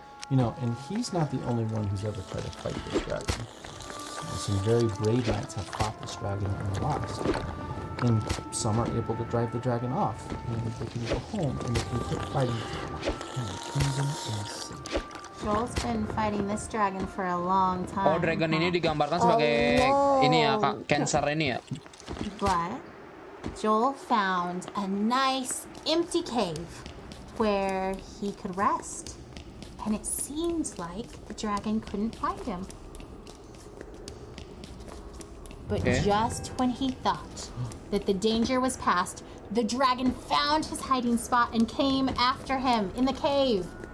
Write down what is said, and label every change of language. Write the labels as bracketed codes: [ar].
[en] You know, and he's not the only one who's ever tried to fight this dragon. Some very brave knights have fought this dragon and lost. And some are able to drive the dragon off, and they can go home, and they can keep fighting in the kingdom and city. Joel's been fighting this dragon for a long time. [id] Oh, dragon ini digambarkan sebagai ini ya, Kak, cancer ini ya. [en] But Joel found a nice empty cave where he could rest. And it seemed like the dragon couldn't find him. But just when he thought that the danger was past, the dragon found his hiding spot and came after him in the cave.